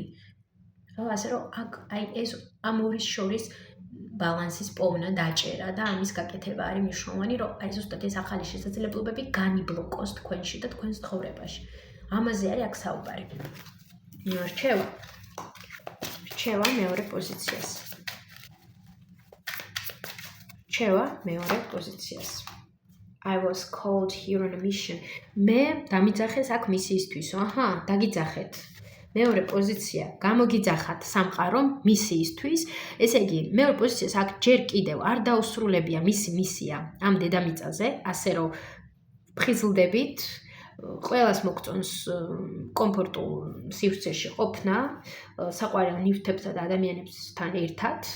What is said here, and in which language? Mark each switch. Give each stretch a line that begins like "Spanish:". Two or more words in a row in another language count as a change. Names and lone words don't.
Georgian: ხო, ასე რომ აქ აი ეს ამორის შორის ბალანსის პოვნა, დაჭერა და ამის გაკეთება არის მნიშვნელოვანი, რომ აი ზუსტად ეს ახალი შესაძლებლობები განიბლოკოს თქვენში და თქვენს ცხოვრებაში. ამაზე არის აქ საუბარი. რჩევა მეორე პოზიციას. რჩევა მეორე პოზიციას.
English: I was called here on a mission.
Georgian: მე დამიძახეს აქ მისიისთვის. აჰა, დაგიძახეთ. მეორე პოზიცია, გამოგიძახათ სამყარომ მისიისთვის. ესე იგი, მეორე პოზიციას აქ ჯერ კიდევ არ დაუსრულებია მისი მისია ამ დედამიწაზე, ასე რომ ფხიზლდებით, ყველას მოგწონს კომფორტულ სივრცეში ყოფნა, საყვარელ ნივთებსა და ადამიანებთან ერთად,